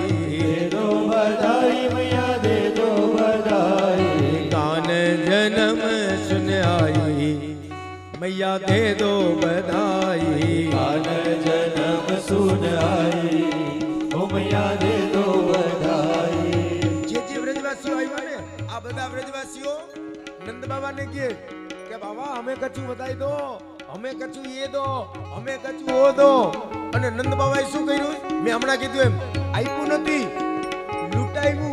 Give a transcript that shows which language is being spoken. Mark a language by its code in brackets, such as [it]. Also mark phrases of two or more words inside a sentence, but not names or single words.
[hi] दे दो बधाई मैया दे दो बधाई, कान जन्म सुन आई मैया दे दो बधाई। कान जन्म सुन आई ओ मैया दे दो बधाई। [gu] જે વ્રજવાસીઓ આવ્યા ને આ બધા વ્રજવાસીઓ નંદ બાબાને કહે કે બાબા અમે કચું બતાવી દો, અમે કચું એ દો, અમે કચું ઓ દો. અને નંદ બાબાએ શું કર્યું? મેં હમણાં કીધું એમ, આપ્યું નથી, લૂંટાવ્યું.